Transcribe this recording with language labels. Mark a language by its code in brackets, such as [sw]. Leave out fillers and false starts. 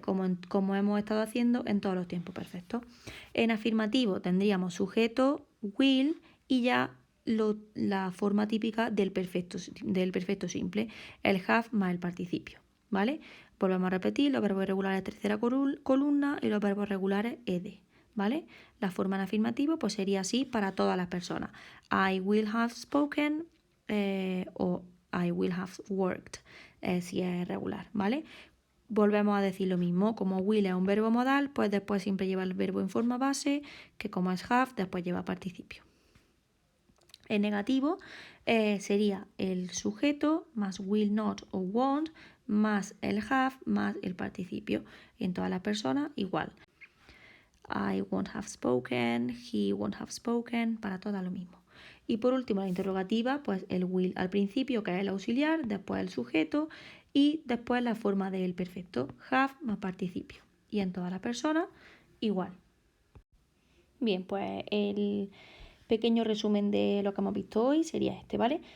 [es] Como hemos estado haciendo en todos los tiempos perfectos. En afirmativo tendríamos sujeto, will y ya la forma típica del perfecto simple, el have más el participio, ¿vale? Volvemos a repetir los verbos irregulares tercera columna y los verbos regulares ed, ¿vale? La forma en afirmativo pues sería así para todas las personas. [en] I will have spoken o I will have worked [es] si es regular, ¿vale? Volvemos a decir lo mismo, como will es un verbo modal, pues después siempre lleva el verbo en forma base, que como es have, después lleva participio. En negativo sería el sujeto más will not o won't más el have más el participio. Y en todas las personas igual. [en] I won't have spoken, he won't have spoken, [es] para todas lo mismo. Y por último la interrogativa, pues el will al principio que es el auxiliar, después el sujeto y después la forma del perfecto, have más participio. Y en todas las personas igual. Bien, pues el pequeño resumen de lo que hemos visto hoy sería este, ¿vale?